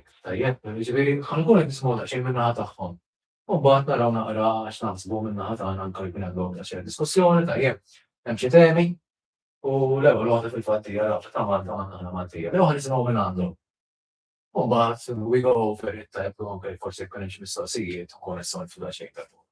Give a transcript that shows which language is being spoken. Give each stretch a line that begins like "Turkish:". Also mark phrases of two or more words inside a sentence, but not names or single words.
Maltese: Tajjeb, ġifieri ħankun qed nisimgħu daqsxejn min-naħa tagħhom. U mbagħad naraw naqra għax naħsbu min-naħa tagħna anke jkun hemm daqsxejn diskussjoni, tajjeb, hemm xi temi u l-ewwel waħda fil-fatt hija rabta ta' Malta għandna Maltija. Jew ħanisimgħu minn għandhom. U mbagħad
English: we go over it
Maltese: tajjeb u anke forsi jkun hemm xi mistoqsijiet u nkun nistgħu nifhmu daqsxejn ta' fuq.